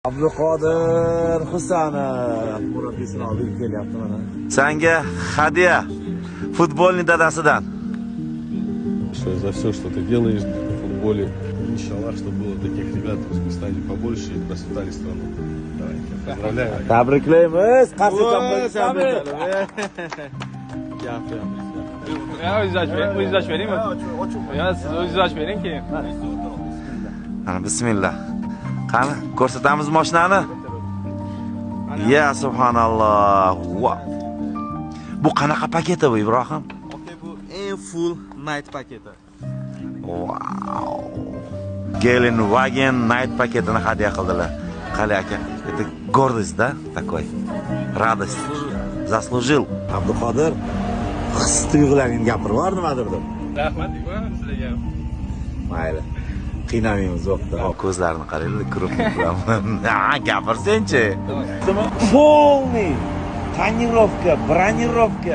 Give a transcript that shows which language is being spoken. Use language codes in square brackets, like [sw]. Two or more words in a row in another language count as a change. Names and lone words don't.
[uz] Abduqodir Husanov murabbiyini olib kelyapti mana. Senga hadya futbolning dadasidan. [ru] За все, что ты делаешь в футболе. Иншаллах, чтобы было таких ребят в Узбекистане побольше и процветали страну. Давайте, поздравляю. [uz] Tabriklaymiz. Qasd qilamiz. O'zingiz ochib beringmi? Yo, siz o'zingiz ochib bering keyin. Ana bismillah. Qani, ko'rsatamiz mashinani. Ya subhanalloh. Bu qanaqa paketi bu Ibrohim? Okay, bu eng [en] full night [uz] paketi. Wow. Gelenwagen night paketini hadya qildilar. Qali aka, [ru] это гордость, да, такой. Радость. Заслужил. [uz] Abduqodir his tuyg'ularingni gapirib bor nimadir deb. Rahmat deyman sizlarga. Mayli. Qiynamaymiz vaqtda. Ko'zlarini qaranglar, kirib turaman. Ha, gapirsen-chi. [ru] Полный tonirovka, bronировка,